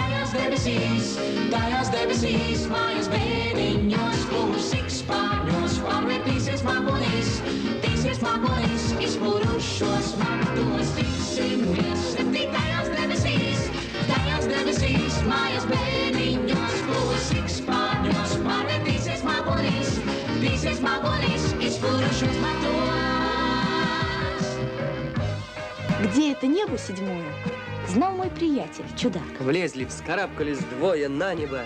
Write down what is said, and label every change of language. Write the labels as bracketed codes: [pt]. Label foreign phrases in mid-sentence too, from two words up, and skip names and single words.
[lv] debesīs, tajās debesīs, mājas bēniņos, kur sikspārņos pārvērtīsies mākonis, izpurušos matos. Tiksimies 7. debesīs, tajās debesīs, mājas bēniņos, kur sikspārņos pārvērtīsies mākonis, izpurušos matos. [ru] Где это небо 7? Знал мой приятель, чудак. Влезли, вскарабкались двое на небо.